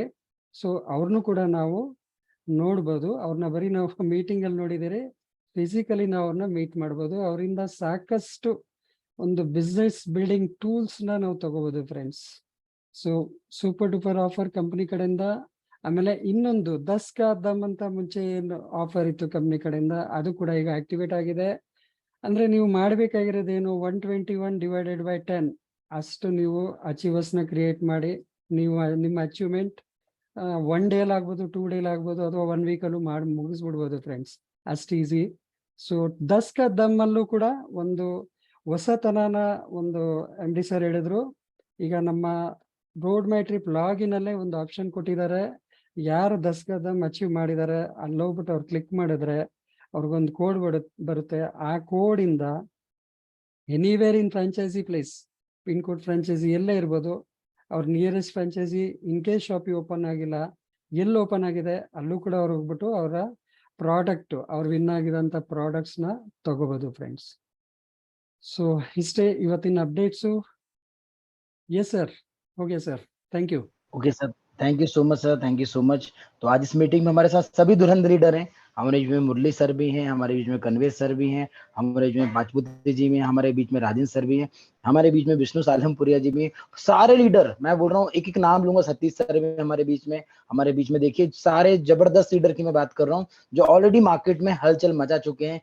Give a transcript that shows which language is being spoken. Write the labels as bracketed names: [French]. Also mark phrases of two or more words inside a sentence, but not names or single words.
[Kannada] ಸೊ ಅವ್ರನ್ನೂ ಕೂಡ ನಾವು ನೋಡ್ಬೋದು. ಅವ್ರನ್ನ ಬರೀ ನಾವು ಮೀಟಿಂಗ್ ಅಲ್ಲಿ ನೋಡಿದಿರಿ, ಫಿಸಿಕಲಿ ನಾವು ಅವ್ರನ್ನ ಮೀಟ್ ಮಾಡ್ಬೋದು. ಅವರಿಂದ ಸಾಕಷ್ಟು ಒಂದು [English] business building tools [Kannada] ನಾವು ತಗೋಬಹುದು ಫ್ರೆಂಡ್ಸ್. ಸೊ [English] super duper offer company [Kannada] ಕಡೆಯಿಂದ. ಆಮೇಲೆ ಇನ್ನೊಂದು 10 का दम ಅಂತ ಮುಂಚೆ ಏನು ಆಫರ್ ಇತ್ತು ಕಂಪ್ನಿ ಕಡೆಯಿಂದ, ಅದು ಕೂಡ ಈಗ ಆಕ್ಟಿವೇಟ್ ಆಗಿದೆ. ಅಂದ್ರೆ ನೀವು ಮಾಡಬೇಕಾಗಿರೋದೇನು, 121 [English] divided by [Kannada] 10 ಅಷ್ಟು ನೀವು ಅಚೀವರ್ಸ್ ನ ಕ್ರಿಯೇಟ್ ಮಾಡಿ, ನೀವು ನಿಮ್ಮ ಅಚೀವ್ಮೆಂಟ್ 1 ಡೇ ಆಗ್ಬೋದು, 2 ಡೇ ಆಗ್ಬೋದು, ಅಥವಾ 1 ವೀಕ್ ಅಲ್ಲೂ ಮಾಡಿ ಮುಗಿಸ್ಬಿಡ್ಬೋದು ಫ್ರೆಂಡ್ಸ್, ಅಷ್ಟು ಈಸಿ. ಸೊ 10 का दम ಅಲ್ಲೂ ಕೂಡ ಒಂದು ಹೊಸತನನ ಒಂದು MD ಸರ್ ಹೇಳಿದ್ರು. ಈಗ ನಮ್ಮ ರೋಡ್ ಮೈ ಟ್ರಿಪ್ ಲಾಗಿನ್ ಅಲ್ಲೇ ಒಂದು ಆಪ್ಷನ್ ಕೊಟ್ಟಿದ್ದಾರೆ. ಯಾರು 10 का दम ಅಚೀವ್ ಮಾಡಿದ್ದಾರೆ ಅಲ್ಲಿ ಹೋಗ್ಬಿಟ್ಟು ಅವ್ರು ಕ್ಲಿಕ್ ಮಾಡಿದ್ರೆ ಅವ್ರಿಗೊಂದು ಕೋಡ್ ಬರುತ್ತೆ. ಆ ಕೋಡ್ ಇಂದ [English] anywhere in franchise place, pin code franchise [Kannada] ಎಲ್ಲೇ ಇರ್ಬೋದು, ಅವ್ರ [English] nearest franchise in case shop open [Kannada] ಆಗಿಲ್ಲ, ಎಲ್ಲಿ ಓಪನ್ ಆಗಿದೆ ಅಲ್ಲೂ ಕೂಡ ಅವ್ರು ಹೋಗ್ಬಿಟ್ಟು ಅವರ ಪ್ರಾಡಕ್ಟ್, ಅವ್ರು ವಿನ್ ಆಗಿದಂತ ಪ್ರಾಡಕ್ಟ್ಸ್ ನ ತಗೋಬಹುದು ಫ್ರೆಂಡ್ಸ್. ಸೊ ಇಷ್ಟೇ ಇವತ್ತಿನ ಅಪ್ಡೇಟ್ಸು. [English] yes sir, [Hindi] हो गया सर, [English] thank you. okay sir, thank you so much sir, thank you so much. [Hindi] तो आज इस मीटिंग में हमारे साथ सभी धुरंधर लीडर हैं. हमारे बीच में मुरली सर भी हैं, हमारे बीच में कन्वेश सर भी हैं, हमारे बीच में बाजपुत्री जी भी हैं, हमारे बीच में राजेंद्र सर भी हैं, हमारे बीच में विष्णु सालमपुरिया जी भी हैं. सारे लीडर मैं बोल रहा हूँ, एक एक नाम लूंगा. सतीश सर भी हमारे बीच में देखिए सारे जबरदस्त लीडर की मैं बात कर रहा हूँ जो [English] already market [Hindi] में हलचल मचा चुके हैं.